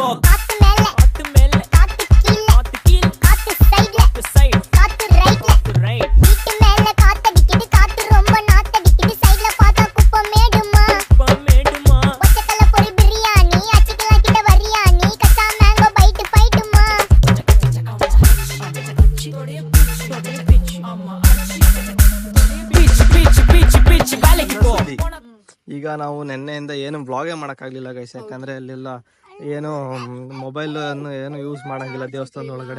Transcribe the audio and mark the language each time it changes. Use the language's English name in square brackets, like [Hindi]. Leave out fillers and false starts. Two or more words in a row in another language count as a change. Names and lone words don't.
[Tamil] காத்து மேல காத்து கீழ காத்து சைடு காத்து ரைட் வீட்டு மேல காத்தடிக்குது, காத்து ரொம்ப நாத்தடிக்குது. சைடுல பார்த்தா குப்பை மேடுமா ஒச்சக்கல்ல பொரி பிரியாணி, அச்சிக்கலாம் கிட்ட வரியாணி, கச்சா மேங்கோ பைட்டு பைட்டுமா. [Kannada] ಈಗ ನಾವು ನೆನ್ನೆಯಿಂದ ಏನು ವ್ಲಾಗೇ ಮಾಡೋಕ್ಕಾಗಲಿಲ್ಲ ಗೈಸ್. ಯಾಕಂದ್ರೆ ಅಲ್ಲೆಲ್ಲ ಏನು ಮೊಬೈಲ್ ಅನ್ನು ಏನು ಯೂಸ್ ಮಾಡಂಗಿಲ್ಲ ದೇವಸ್ಥಾನದ ಒಳಗಡೆ.